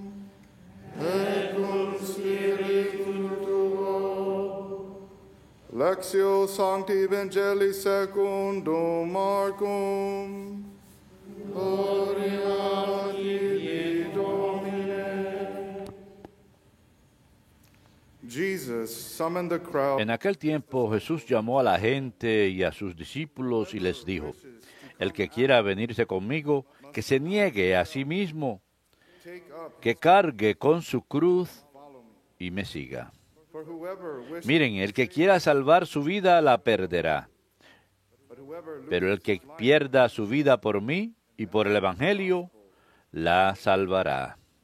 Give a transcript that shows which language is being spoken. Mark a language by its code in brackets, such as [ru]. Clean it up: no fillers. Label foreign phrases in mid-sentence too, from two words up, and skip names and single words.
[la] Et cum spiritu tuo. Lectio Sancti Evangelii secundum Marcum. Gloria a Tibi, Domine. [en] Jesus summoned the crowd. [es] En aquel tiempo Jesús llamó a la gente y a sus discípulos y les dijo, el que quiera venirse conmigo, que se niegue a sí mismo, que cargue con su cruz y me siga. Miren, el que quiera salvar su vida la perderá, pero el que pierda su vida por mí y por el Evangelio, la salvará.